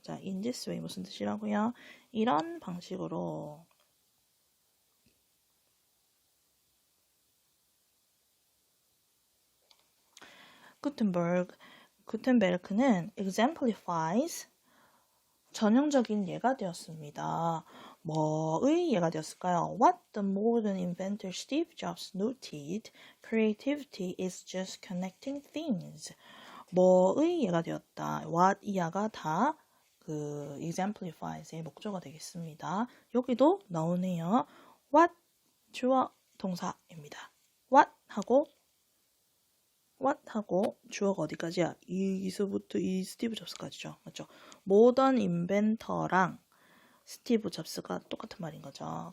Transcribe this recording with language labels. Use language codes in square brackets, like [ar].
[ko] 자, [en] in this way [ko] 무슨 뜻이라고요? 이런 방식으로. 구텐베르크는 exemplifies 전형적인 예가 되었습니다. 뭐의 예가 되었을까요? [en] What the modern inventor Steve Jobs noted, creativity is just connecting things. [ko] 뭐의 예가 되었다. What 이하가 다 그 exemplifies의 목적어가 되겠습니다. 여기도 나오네요. What 주어 동사입니다. What 하고 주어가 어디까지야? 이서부터 이 스티브 잡스까지죠. 맞죠? 모던 인벤터랑 스티브 잡스가 똑같은 말인 거죠.